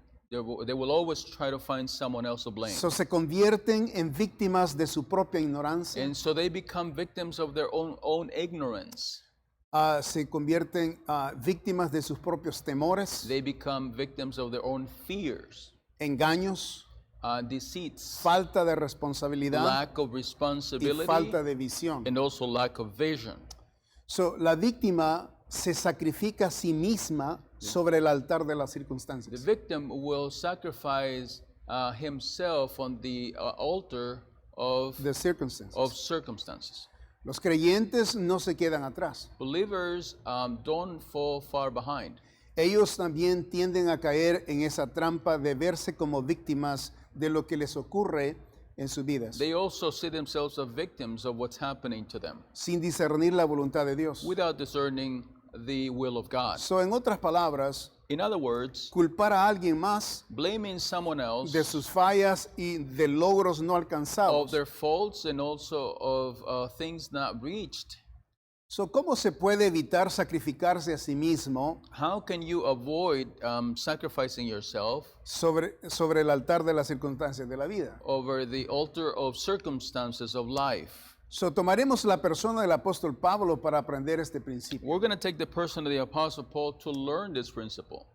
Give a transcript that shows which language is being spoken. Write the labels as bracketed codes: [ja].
[en] they will always try to find someone else to blame. [es] So, se convierten en víctimas de su propia ignorancia, [en] And so they become victims of their own ignorance. [es] se convierten víctimas de sus propios temores, [en] They become victims of their own fears, [es] engaños, [en] deceits, [es] falta de responsabilidad [en] lack of [es] y [en] responsibility, [es] falta de visión. [en] and also lack of vision. [es] So, la víctima se sacrifica a sí misma sobre el altar de las [en] The [es] circunstancias. [en] victim will sacrifice himself on the altar of [es] De circunstancias. [en] circumstances. [es] Los creyentes no se quedan atrás. [en] Believers don't fall far behind. [es] Ellos también tienden a caer en esa trampa de verse como víctimas de lo que les ocurre en sus vidas, [en] They also see themselves as victims of what's happening to them [es] sin discernir la voluntad de Dios. [en] without discerning the will of God. [es] So, en otras palabras, [en] In other words, [es] culpar a alguien más [en] blaming someone else [es] de sus fallas y de logros no [en] of [es] alcanzados. [en] their faults and also of things not reached. [es] So, ¿cómo se puede evitar sacrificarse a sí mismo [en] How can you avoid sacrificing yourself [es] sobre el altar de las circunstancias de la vida? [en] over the altar of circumstances of life? [es] So, tomaremos la persona del apóstol Pablo para aprender este principio. [en] We're going to take the person of the Apostle Paul to learn this principle.